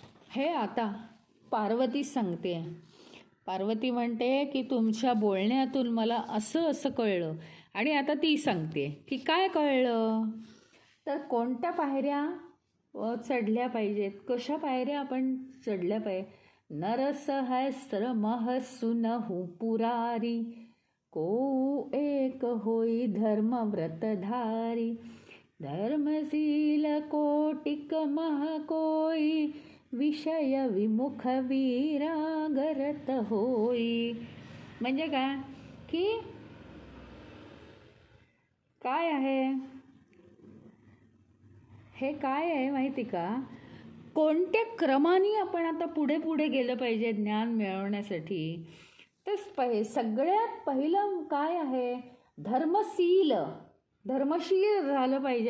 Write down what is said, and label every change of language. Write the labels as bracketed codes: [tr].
[mr] हे आता पार्वती सांगते. पार्वती म्हणते की तुमच्या बोलण्यातून मला असं असं कळलं. आणि आता ती सांगते की काय कळलं, तर कोणत्या पायऱ्या चढल्या पाहिजेत, कशा पायऱ्या आपण चढल्या पाहिजे. [awa] नरसहस्र महसुनहु पुरारी, को एक होई धर्म व्रतधारी. धर्मशील कोटिक मह कोई, विषय विमुख वीरागरत होई. [mr] म्हणजे काय की काय आहे हे, काय आहे माहिती का, कोणत्या क्रमाने आपण आता पुढे पुढे गेलं पाहिजे ज्ञान मिळवण्यासाठी. तर सगळ्यात पहिलं काय आहे, धर्मशील झालं पाहिजे.